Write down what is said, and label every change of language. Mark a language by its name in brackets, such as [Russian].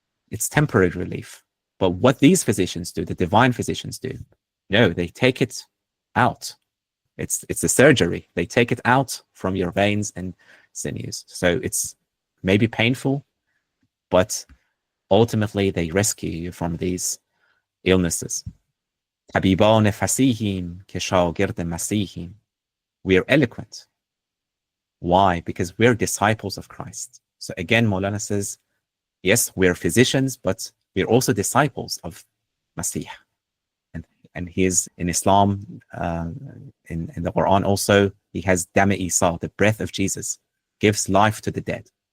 [English] It's temporary relief. But what these physicians do, the divine physicians do, no, they take it out. It's a surgery. They take it out from your veins and sinews. So it's maybe painful, but ultimately they rescue you from these illnesses. [Persian] طبیبان فصیحیم که شاگرد مسیحیم. [English] We are eloquent. Why? Because we're disciples of Christ. So again, Maulana says, yes, we're physicians, but we're also disciples of Masih. And he is in Islam, in the Quran also, he has Dami Isa, the breath of Jesus, gives life to the dead.